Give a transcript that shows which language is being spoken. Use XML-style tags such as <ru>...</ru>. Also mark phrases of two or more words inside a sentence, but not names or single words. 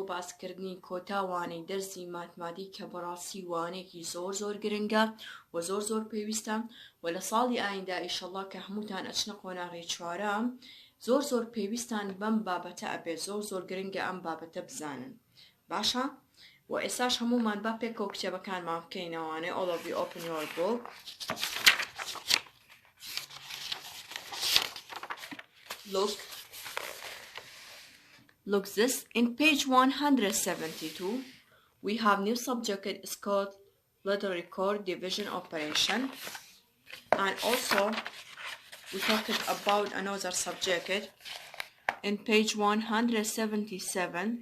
<ckb>باسکردنی کۆتاوانەی دەرسی ماتماتیک کە بەڕاستی وانەیەکی زۆر گرنگە و زۆر پێویستە و لە ساڵی ئایندا ئیشەڵڵا کە هەمووتان ئەچنە قۆناغی چوارەم زۆر پێویستان بەم بابەتە ئەبێ زۆر گرنگە ئەم بابەتە بزانن باشە و ئێساش هەموومان با پێکەوە کتێبەکانمان بکەینەوانێ</ckb> <en>all of you open your book look this in page 172 we have new subject. It's called letter record division operation, and also we talked about another subject in page 177.</en>